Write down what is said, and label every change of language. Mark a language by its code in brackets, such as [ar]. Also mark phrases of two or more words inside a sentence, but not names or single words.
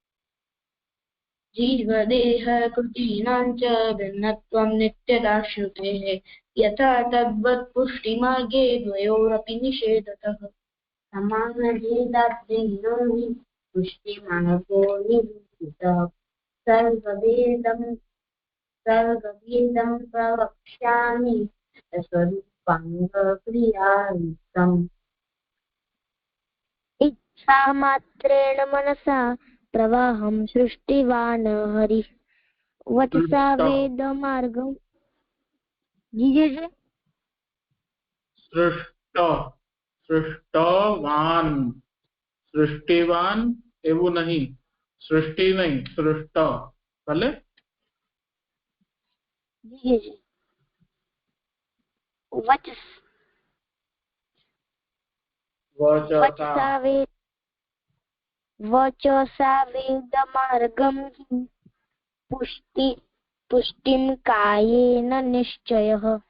[sa] जीवदेह कृतीनां च भिन्नत्वं नित्यता श्रुतेः यथा तद्वत् पुष्टिमार्गे द्वयोरपि निषेधतः समानभेदाद्भिन्नो हि पुष्टिमार्गो निरूपितः सर्वभेदं प्रवक्ष्यामि स्वरूपाङ्गक्रियायुक्तम् इच्छामात्रेण मनसा प्रवाहं सृष्टिवान् हरिः वचसा वेदमार्गं। [hi] जी [gu] સૃષ્ટ સૃષ્ટવાન સૃષ્ટિવાન એવું નહીં, સૃષ્ટિ નહીં, સૃષ્ટ ભલે [hi] जी जी [sa] વચસા वचसा वेदमार्गं पुष्टिं कायेन निश्चयः।